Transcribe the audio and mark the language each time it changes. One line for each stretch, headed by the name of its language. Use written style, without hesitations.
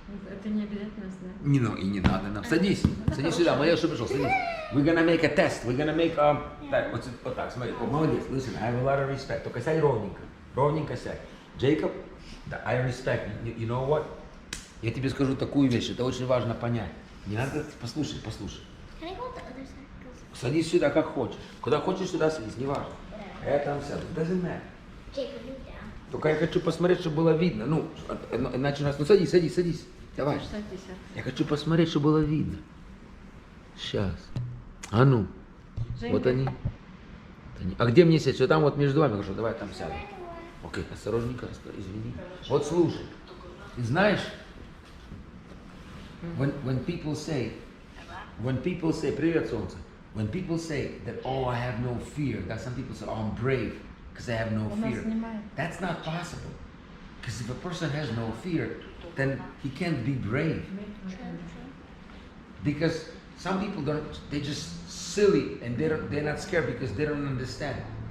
Russian: Это не обязательно знать. Не, ну и не надо нам. Садись, садись сюда, молодец, что пришел, садись.
English: We're gonna make a test, we're gonna make,
Russian: так, вот так, смотри, молодец,
English: listen, I have a lot of respect.
Russian: Только сядь ровненько, ровненько сядь.
English: Джейкоб,
Russian: да,
English: I respect, you know what?
Russian: Я тебе скажу такую вещь, это очень важно понять. Не надо, послушай.
English: Can I go on the other side? 'Cause
Russian: Садись сюда, как хочешь. Куда хочешь, сюда садись, не важно. Я там сяду,
English: doesn't matter. Jacob, move down.
Russian: Только я хочу посмотреть, чтобы было видно. Ну, иначе у нас... Ну, садись. Давай. Садись. Я хочу посмотреть, чтобы было видно. Сейчас. А ну. Женька. Вот они. А где мне сесть? Что там вот между вами? Хорошо, давай там сядем. Окей, осторожненько, извини. Вот слушай. Ты знаешь,
English: when people say,
Russian: привет, солнце.
English: When people say that, oh, I have no fear, that some people say, oh, I'm brave because I have no fear. That's not possible. Because if a person has no fear, then he can't be brave. Because some people they're just silly and they're not scared because they don't understand.